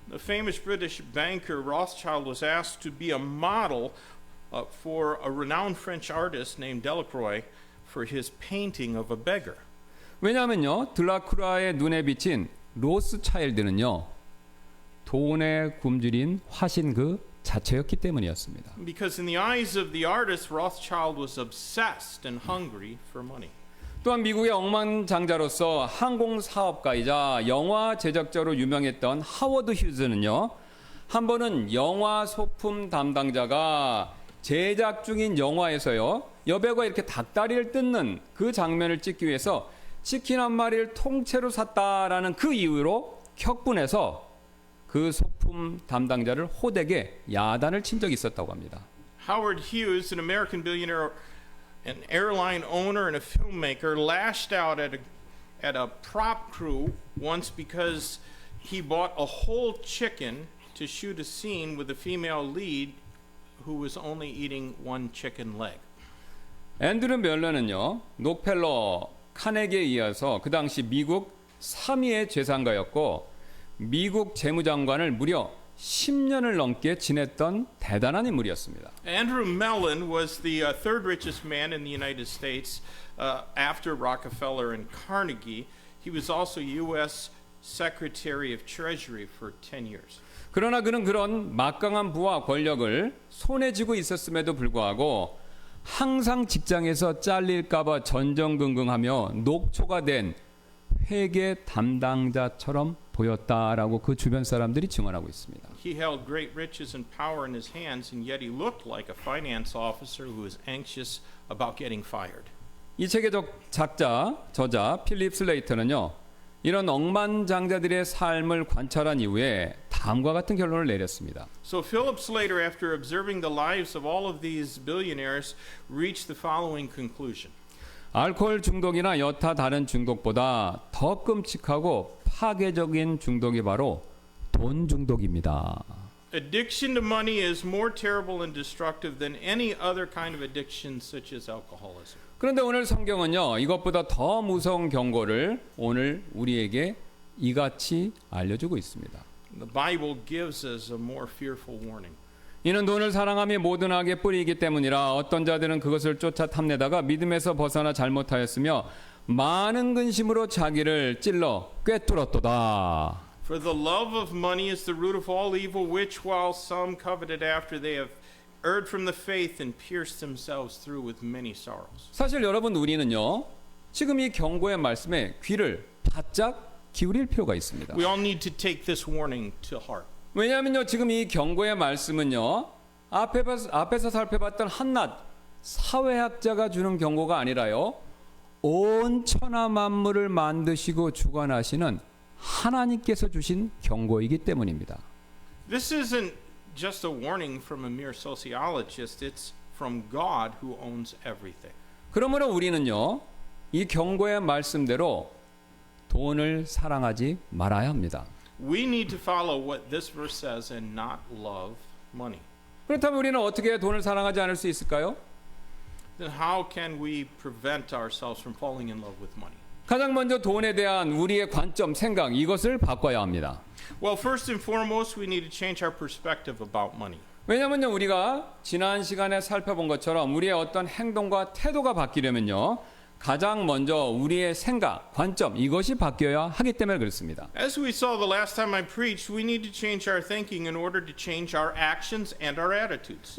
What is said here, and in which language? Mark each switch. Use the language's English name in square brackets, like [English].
[English] The famous British banker Rothschild was asked to be a model for a renowned French artist named Delacroix for his painting of a beggar. [Korean] 왜냐하면요, 들라쿠라의 눈에 비친 로스차일드는요, 돈에 굶주린 화신 그 자체였기 때문이었습니다. [English] Because in the eyes of the artist, Rothschild was obsessed and hungry for money. [Korean] 또한 미국의 억만장자로서 항공사업가이자 영화 제작자로 유명했던 하워드 휴즈는요, 한 번은 영화 소품 담당자가 제작 중인 영화에서요, 여배우가 이렇게 닭다리를 뜯는 그 장면을 찍기 위해서 치킨 한 마리를 통째로 샀다라는 그 이유로 격분해서 그 소품 담당자를 호되게 야단을 친 적이 있었다고 합니다. [English] Howard Hughes, an American billionaire, an airline owner and a filmmaker, lashed out at a prop crew once because he bought a whole chicken to shoot a scene with a female lead who was only eating one chicken leg. [Korean] 앤드류 멜러는요, 록펠러 카네기에 이어서 그 당시 미국 3위의 재산가였고 미국 재무장관을 무려 10년을 넘게 지냈던 대단한 인물이었습니다. [English] Andrew Mellon was the third richest man in the United States after Rockefeller and Carnegie. He was also U.S. Secretary of Treasury for 10 years. [Korean] 그러나 그는 그런 막강한 부와 권력을 손에 쥐고 있었음에도 불구하고 항상 직장에서 잘릴까봐 전전긍긍하며 녹초가 된 회계 담당자처럼 보였다라고 그 주변 사람들이 증언하고 있습니다. [English] He held great riches and power in his hands, and yet he looked like a finance officer who was anxious about getting fired. [Korean] 이 책의 저자 필립 슬레이터는요, 이런 억만장자들의 삶을 관찰한 이후에 다음과 같은 결론을 내렸습니다. [English] So Philip Slater, after observing the lives of all of these billionaires, reached the following conclusion. [Korean] 알코올 중독이나 여타 다른 중독보다 더 끔찍하고 파괴적인 중독이 바로 돈 중독입니다. [English] Addiction to money is more terrible and destructive than any other kind of addiction such as alcoholism. [Korean] 그런데 오늘 성경은요, 이것보다 더 무서운 경고를 오늘 우리에게 이같이 알려주고 있습니다. [English] The Bible gives us a more fearful warning. [Korean] 이는 돈을 사랑함이 모든 악의 뿌리이기 때문이라 어떤 자들은 그것을 쫓아 탐내다가 믿음에서 벗어나 잘못하였으며 많은 근심으로 자기를 찔러 꿰뚫었도다. [English] For the love of money is the root of all evil, which while some coveted after they have erred from the faith and pierced themselves through with many sorrows. [Korean] 사실 여러분, 우리는요, 지금 이 경고의 말씀에 귀를 바짝 기울일 필요가 있습니다. [English] We all need to take this warning to heart. [Korean] 왜냐하면요, 지금 이 경고의 말씀은요, 앞에서 살펴봤던 한낱 사회학자가 주는 경고가 아니라요, 온 천하 만물을 만드시고 주관하시는 하나님께서 주신 경고이기 때문입니다. [English] This isn't just a warning from a mere sociologist, it's from God who owns everything. [Korean] 그러므로 우리는요, 이 경고의 말씀대로 돈을 사랑하지 말아야 합니다. [English] We need to follow what this verse says and not love money. [Korean] 그렇다면 우리는 어떻게 돈을 사랑하지 않을 수 있을까요? [English] Then how can we prevent ourselves from falling in love with money? [Korean] 가장 먼저 돈에 대한 우리의 관점, 생각, 이것을 바꿔야 합니다. [English] Well, first and foremost, we need to change our perspective about money. [Korean] 왜냐하면요, 우리가 지난 시간에 살펴본 것처럼 우리의 어떤 행동과 태도가 바뀌려면요, 가장 먼저 우리의 생각, 관점, 이것이 바뀌어야 하기 때문에 그렇습니다. [English] As we saw the last time I preached, we need to change our thinking in order to change our actions and our attitudes.